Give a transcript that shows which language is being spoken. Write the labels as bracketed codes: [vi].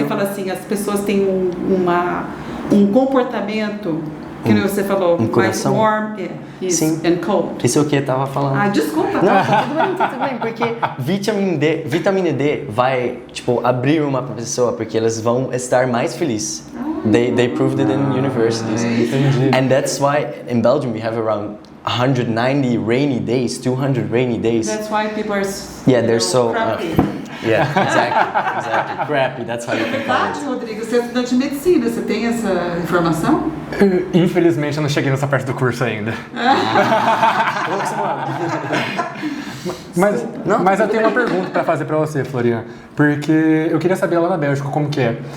[pt] Você fala assim, as pessoas têm um comportamento, que nem você falou, mais [en] warm and cold. [pt] Isso é o que eu tava falando. Ah, desculpa. Não, tá tudo bem, porque vitamina D vai, tipo, abrir uma pessoa, porque eles vão estar mais felizes. [en] They proved it in universities. And that's why in Belgium we have around 190 rainy days, 200 rainy days. That's why people are they're so crappy. Yeah, exactly. Crappy, that's how you can call [pt] Verdade, [en] it. [pt] Rodrigo, você é estudante de medicina, você tem essa informação? Infelizmente eu não cheguei nessa parte do curso ainda. Mas eu tenho uma pergunta para fazer para você, Florian, porque eu queria saber lá na Bélgica como que é.